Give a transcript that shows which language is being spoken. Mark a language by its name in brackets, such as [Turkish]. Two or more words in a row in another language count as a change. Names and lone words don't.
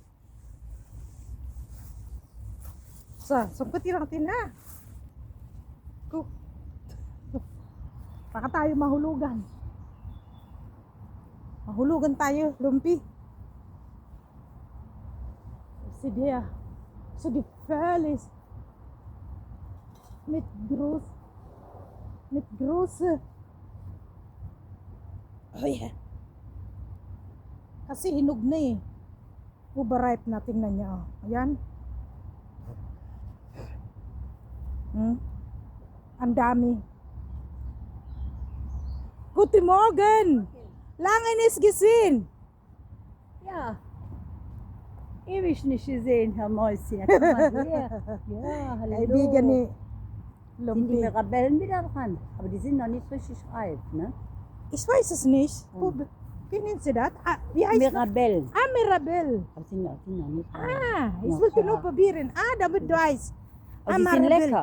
[Filipino] Sungkutin natin na. Baka tayo mahulugan. Mahulugan tayo, lumpi. Si dia. [German] So gefährlich. Mit große. [English] Oh yeah. [Filipino] Kasi hinog na eh. Overripe na, tingnan niya. Oh. Ayan. Ang dami. [German] Guten Morgen. Lange nicht gesehen. Ja, ewig nicht gesehen, Herr Mäuschen. Komm mal her. Ja, hallo. [Filipino] Kaibigan ni [German] Sind die Lumpi. Mirabellen wieder dran? Aber die sind noch nicht richtig reif, ne? Ich weiß es nicht. Kennen Sie das? Wie heißt das? Mirabellen. Mirabelle. Aber sind noch nicht reif. Ich Ja, wollte ja. nur probieren. Damit du weißt. Aber die sind Mirabelle. lecker.